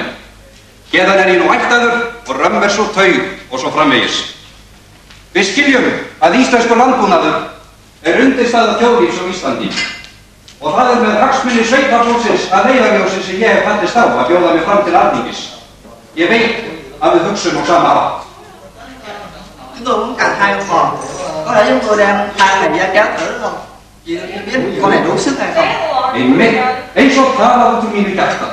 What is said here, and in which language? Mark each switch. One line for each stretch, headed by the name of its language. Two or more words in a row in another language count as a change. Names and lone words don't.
Icelandic: Hérðan er ég nú ættaður og römm svo taug og svo framvegis. Við skiljum að íslenskur landbúnaður er undirstaða þjóðlífs á Íslandi og það er með hagsmuni sveitafólksins að leiðarljósi sem ég hef fallist á að bjóða mig fram til Alþingis. Ég veit að við hugsum á sama hátt.
Vietnamese: Chúng tôi muốn cần 2 con bò. Có thể chúng tôi đem 2 này ra kéo thử được không? Chị biết con này đủ sức hay không?
Icelandic: Einmitt, eins og talað út úr mínu hjarta.